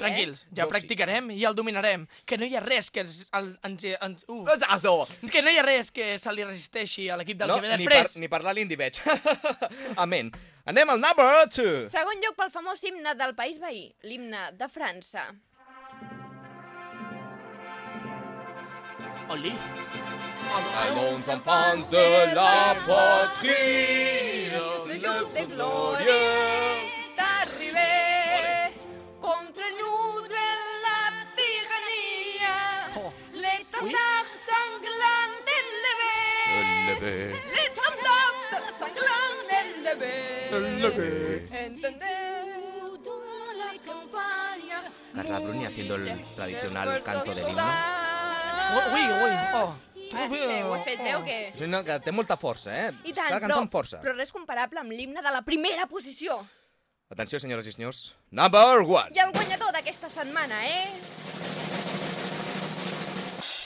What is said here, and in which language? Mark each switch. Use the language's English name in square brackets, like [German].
[Catalan] Tranquils, ja practicarem i el dominarem. Que no hi ha res que ens... [Spanish] Exacto! [Catalan] Que no hi ha res que se li resisteixi a l'equip del que ve després. No, ni parlar l'indi veig. Amén. Anem al number 2. Segon lloc pel famós himne del país veí, l'himne de França. Olé! [French] Allons enfants de la patrie, le jour de gloire est arrivé. Contre nous de la tyrannie, l'étendard sanglant d'élevé. L'étendard sanglant d'élevé. Élevé. Entendez-vous dans la campagne. [Spanish] Carla Bruni haciendo el tradicional canto de l'himne. [French] Oui, oui, oh. [Catalan] Ho he fet, veu què? Que té molta força, eh? I tant, però res comparable amb l'himne de la primera posició. Atenció, senyores i senyors. [English] Number one! [Catalan] I el guanyador d'aquesta setmana, eh?